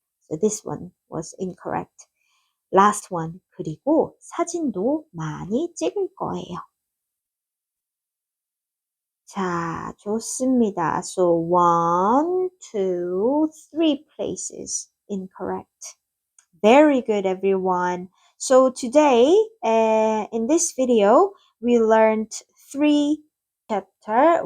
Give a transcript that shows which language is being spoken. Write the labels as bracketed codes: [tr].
[en] So this one was incorrect. Last one. [ko] 그리고 사진도 많이 찍을 거예요. 자, 좋습니다. [en] So one, two, three places incorrect. Very good, everyone. So today, in this video, we learned three chapter.